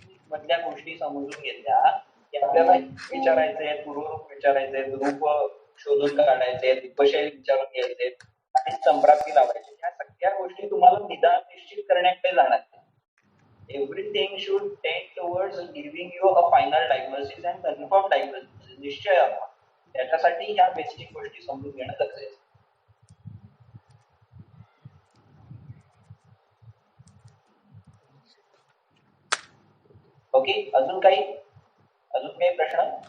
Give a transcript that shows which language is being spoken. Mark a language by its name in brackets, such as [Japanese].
[Marathi] मधल्या गोष्टी समजून घेतल्या की आपल्याला विचारायचंय, पूर्वरूप विचारायचंय, रूप शोधून काढायचे, उपशय विचारून घ्यायचे आणि संप्राप्ती लावायची. ह्या सगळ्या गोष्टी तुम्हाला निदान निश्चित करण्याकडे जाणार. [English] Everything should tend towards giving you a final diagnosis and confirmed diagnosis. [Marathi] निश्चय त्याच्यासाठी ह्या बेसिक गोष्टी समजून घेणं गरजेचं आहे. ओके, अजून काही प्रश्न?